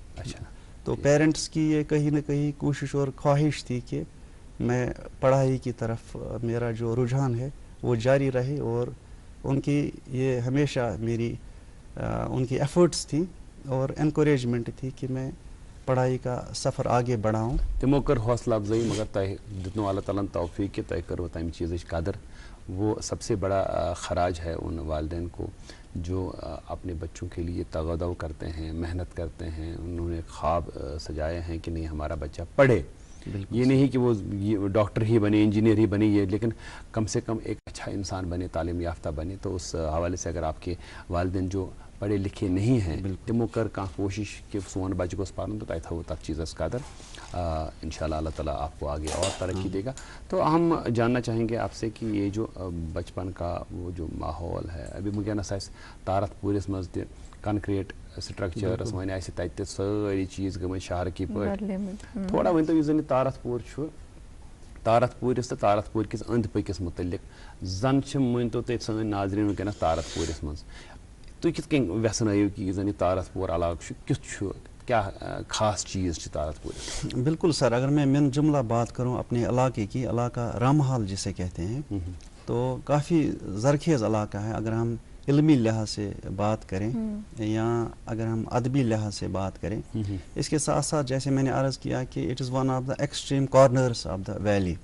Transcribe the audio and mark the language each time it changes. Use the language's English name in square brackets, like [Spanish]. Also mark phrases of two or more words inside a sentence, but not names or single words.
[Urdu] تو پیرنٹس کی یہ کہیں نہ کہیں کوشش اور خواہش تھی کہ میں پڑھائی کی طرف میرا جو رجحان ہے وہ جاری رہے، اور ان کی یہ ہمیشہ میری ان کی ایفرٹس تھی اور انکوریجمنٹ تھی کہ میں پڑھائی کا سفر آگے بڑھاؤں. [Kashmiri] تمو کر حوصلہ افزائی، مگر تہ دتنو اللہ تعالیٰ توفیق کہ تہ کرو تمہ چیز قدر. [Urdu] وہ سب سے بڑا خراج ہے ان والدین کو جو اپنے بچوں کے لیے تغدو کرتے ہیں، محنت کرتے ہیں. انہوں نے خواب سجائے ہیں کہ نہیں ہمارا بچہ پڑھے. یہ نہیں کہ وہ ڈاکٹر ہی بنے، انجینئر ہی بنے، یہ لیکن کم سے کم ایک اچھا انسان بنے، تعلیم یافتہ بنے. تو اس حوالے سے اگر آپ کے والدین جو پڑھے لکھے نہیں ہیں [Kashmiri] تمو کر کوشش کہ سون بچہ گوس پڑھن تو تہ تک چیزس قدر. [Urdu] انشاءاللہ اللہ تعالیٰ آپ کو آگے اور ترقی دے گا. تو ہم جاننا چاہیں گے آپ سے کہ یہ جو بچپن کا وہ جو ماحول ہے، ابھی [Kashmiri] ونکس تارت پورس مز تہ کنکریٹ سٹرکچرس ون تہ ساری چیز گمت شہر کی پٲٹھۍ. تھوڑا ؤنتو یُس زن یہ تارت پور چھُ، تارت پورس تو تارت پور کس أنٛدۍ پٔکِس متعلق زن مٲنتو تُہۍ سٲنۍ ناظریٖن ونکیٚنس تارت پورس مز تُہۍ کِتھ کٔنۍ ویژھنٲیِو کہ یُس زن یہ تارت پور علاقہٕ چھُ کیُتھ چھُ، کیا خاص چیز چھِ تارت پورس؟ [Urdu] بالکل سر، اگر میں من جملہ بات کروں اپنے علاقے کی، علاقہ رامحال جسے کہتے ہیں، تو کافی زرخیز علاقہ ہے. اگر ہم علمی لحاظ سے بات کریں یا اگر ہم ادبی لحاظ سے بات کریں، اس کے ساتھ ساتھ جیسے میں نے عرض کیا کہ [English] It is one of the extreme corners of the valley.